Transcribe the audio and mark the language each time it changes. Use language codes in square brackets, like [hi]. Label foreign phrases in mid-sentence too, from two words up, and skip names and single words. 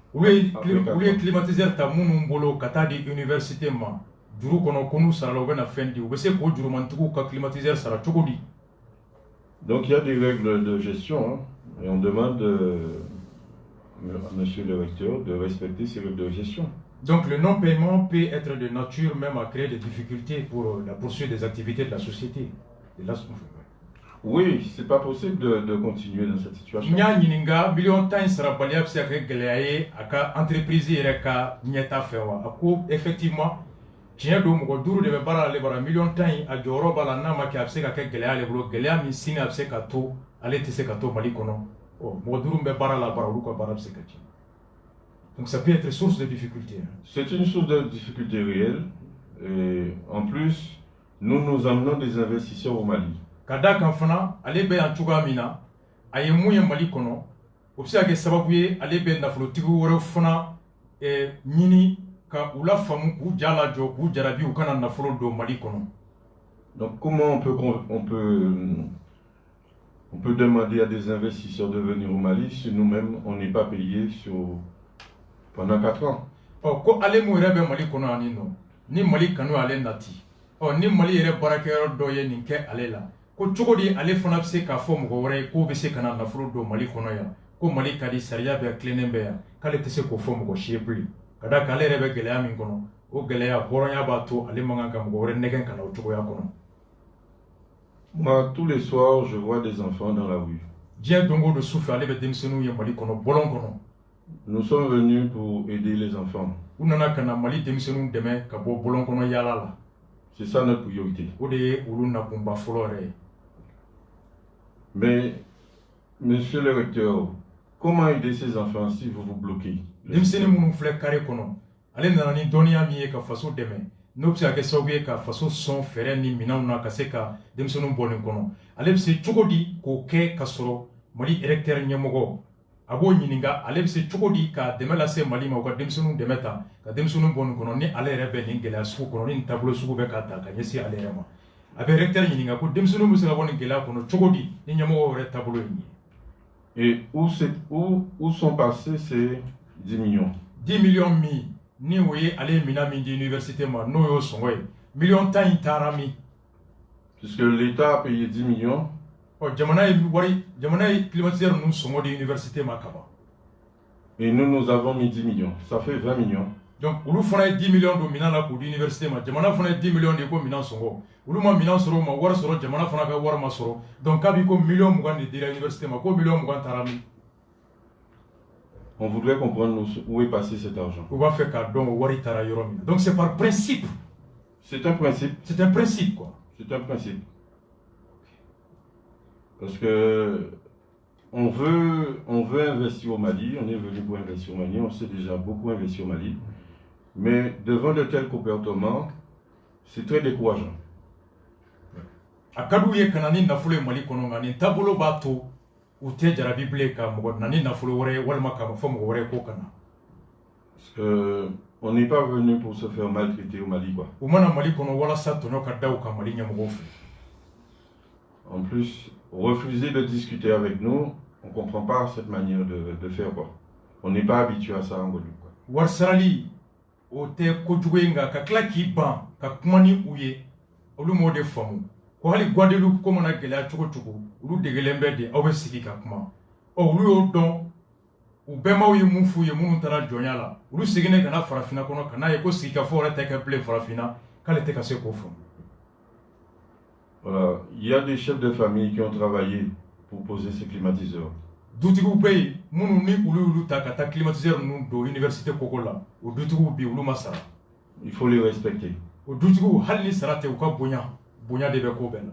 [fr] Donc il y a des règles de gestion, hein, et on demande à monsieur le recteur de respecter ces règles de gestion. Donc le non-paiement peut être de nature même à créer des difficultés pour la poursuite des activités de la société. Et là, Oui, c'est pas possible de continuer dans cette situation. [bm] nya nyininga million tan sara baliya se ka geleyaye aka entreprise yere ka nyeta fewa ako effectivement tiɲɛ do mɔgɔ duuru de bɛ baara ale bara million tan a jɔyɔrɔ b'a la n'a ma kɛ a bɛ se ka kɛ gɛlɛya ale bolo gɛlɛya min sini a bɛ se ka to ale tɛ se ka to Mali kɔnɔ mɔgɔ duuru bɛ baara la bara olu ka baara bɛ se ka tiɲɛ [fr] donc ça peut être source de difficulté. C'est une source de difficulté réelle et en plus nous amenons des investisseurs au Mali. [bm] Ka da kan fana ale bɛ yan cogoya min na a ye mun ye Mali kɔnɔ o bɛ se ka kɛ sababu ye ale bɛ nafolotigi wɛrɛ fana ɲini ka u la faamu k'u ja lajɔ k'u jarabi u kana nafolo don Mali kɔnɔ. [fr] Donc comment on peut demander à des investisseurs de venir au Mali si nous-mêmes on n'est pas payé pendant 4 ans? [bm] Ko ale mu yɛrɛ bɛ Mali kɔnɔ yan nin nɔ ni Mali kanu ale nati ni Mali yɛrɛ baarakɛyɔrɔ dɔ ye nin kɛ ale la ko cogo di ale fana bɛ se k'a fɔ mɔgɔ wɛrɛ ye k'o bɛ se ka na nafolo don Mali kɔnɔ yan ko Mali ka di sariya bɛɛ tilennen bɛ yan k'ale tɛ se k'o fɔ mɔgɔ si ye bilen ka da kan ale yɛrɛ bɛ gɛlɛya min kɔnɔ o gɛlɛya hɔrɔnya b'a to ale man kan ka mɔgɔ wɛrɛ nɛgɛn ka na o cogoya kɔnɔ. [fr] Moi tous les soirs je vois des enfants dans la rue. [bm] Diɲɛ don o don su fɛ ale bɛ denmisɛnninw ye Mali kɔnɔ bɔlɔn kɔnɔ. [fr] Nous sommes venus pour aider les enfants. [bm] U nana ka na Mali denmisɛnninw dɛmɛ ka bɔ bɔlɔn kɔnɔ yaala la. [fr] C'est ça notre priorité. [bm] O de ye olu nakunba fɔlɔ yɛrɛ ye. [fr] Mais, monsieur le recteur, comment aider ces enfants si vous vous bloquez? [bm] Denmisɛnnin minnu filɛ carré kɔnɔ ale nana ni dɔnniya min ye ka faso dɛmɛ n'o bɛ se ka kɛ sababu ye ka faso sɔn fɛɛrɛ ni minɛnw na ka se ka denmisɛnninw bɔ nin kɔnɔ ale bɛ se cogo di k'o kɛ ka sɔrɔ Mali électeur ɲɛmɔgɔ a b'o ɲininka ale bɛ se cogo di ka dɛmɛ lase Mali ma u ka denmisɛnninw dɛmɛ ta ka denmisɛnninw bɔ nin kɔnɔ ni ale yɛrɛ bɛ nin gɛlɛya sugu kɔnɔ ni nin taabolo sugu bɛ ka ta ka ɲɛsin ale yɛrɛ ma a bɛ recteur ɲininka ko denmisɛnninw bɛ se ka bɔ nin gɛlɛya kɔnɔ cogo di ni ɲɛmɔgɔ yɛrɛ taabolo ye nin ye. [fr] Et où sont passés ces 10 millions? [bm] 10 millions min ni o ye ale mina min di université ma n'o y'o sɔngɔ ye million tan in taara min. [fr] Puisque l'État a payé 10 millions. [bm] Jamana ye climatiseur ninnu sɔngɔ di université ma kaban. [fr] Et nous avons mis 10 millions. Ça fait 20 millions. [bm] Donc olu fana ye 10 millions don minan la k'o di université ma jamana fana ye 10 millions de ko minan sɔngɔ olu ma minan sɔrɔ o ma wari sɔrɔ jamana fana ka wari ma sɔrɔ donc kabi ko million 20 de dira université ma ko million 20 taara min. [fr] On voudrait comprendre où est passé cet argent. [bm] U b'a fɛ k'a dɔn o wari taara yɔrɔ min na [fr] donc c'est par principe. C'est un principe. C'est un principe quoi. C'est un principe. Parce que on veut investir au Mali, on est venu pour investir au Mali, on s'est déjà beaucoup investi au Mali. Mais devant de tels comportements, c'est très décourageant. [bm] A ka d'u ye ka na ni nafolo ye Mali kɔnɔ nka nin taabolo b'a to u tɛ jarabi bilen ka mɔgɔ na ni nafolo wɛrɛ ye walima ka fɔ mɔgɔ wɛrɛ ko ka na. [fr] Parce que on n'est pas venu pour se faire maltraiter au Mali quoi. [bm] U mana Mali kɔnɔ walasa tɔɲɔ ka da u kan Mali ɲɛmɔgɔw fɛ. [fr] En plus, refuser de discuter avec nous, on ne comprend pas cette manière de faire quoi. On n'est pas habitué à ça en Guadeloupe quoi. [bm] Wari sarali o tɛ kojugu ye nka ka tila k'i ban ka kuma ni u ye olu m'o de faamu ko hali Guadeloupe ko mana gɛlɛya cogo cogo olu degelen bɛ de aw bɛ sigi ka kuma olu y'o dɔn u bɛnbaw ye mun f'u ye minnu taara jɔnya la olu seginnen ka na farafinna kɔnɔ ka n'a ye ko sigikafɔ yɛrɛ tɛ kɛ bilen farafinna k'ale tɛ ka se k'o faamu. [fr] Voilà, il y a des chefs de famille qui ont travaillé pour poser ces climatiseurs. [bm] Dutigiw bɛ yen minnu ni olu ta ka taa climatiseur ninnu don université koko la o dutigiw bi olu ma sara. [fr] Il faut les respecter. [bm] O dutigiw hali ni sara tɛ u ka bonya de bɛ ko bɛɛ la.